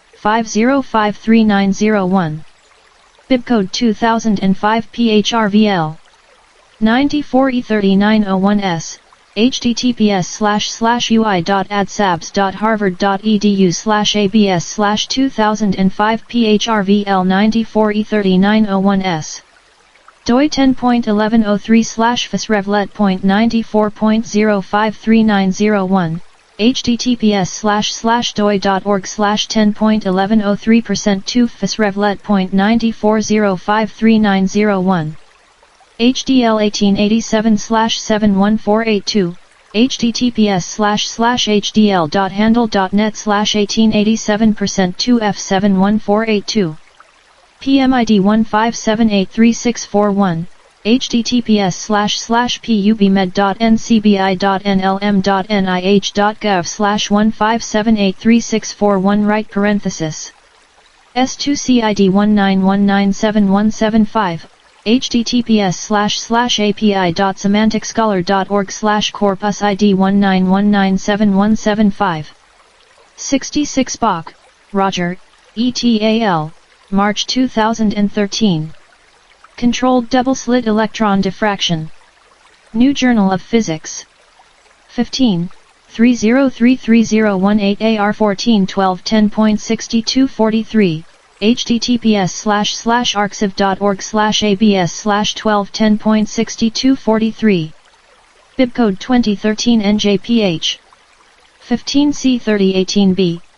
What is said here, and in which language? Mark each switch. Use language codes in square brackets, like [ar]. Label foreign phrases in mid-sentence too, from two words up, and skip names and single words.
[en] 50533901. Bibcode 2005 PHRVL. 94E3901S. https://ui.adsabs.harvard.edu/abs/2005 PHRVL 94E3901S. doi 10.1103/FSRevlet.94.053901. https://doi.org/10.1103%2FSRevlet.94.053901. HDL 1887/71482. https://hdl.handle.net/1887%2F71482. PMID 157836441. https://pubmed.ncbi.nlm.nih.gov/157836441 right parenthesis. S2CID 19197175. https://api.semanticscholar.org/corpus ID 19197175. 66 Bach, Roger, ETAL, March 2013. Controlled double-slit electron diffraction. New Journal of Physics. 15. 3033018 AR141210.6243. https://arxiv.org/abs/1210.6243. Bibcode 2013 NJPH. 15C3018B.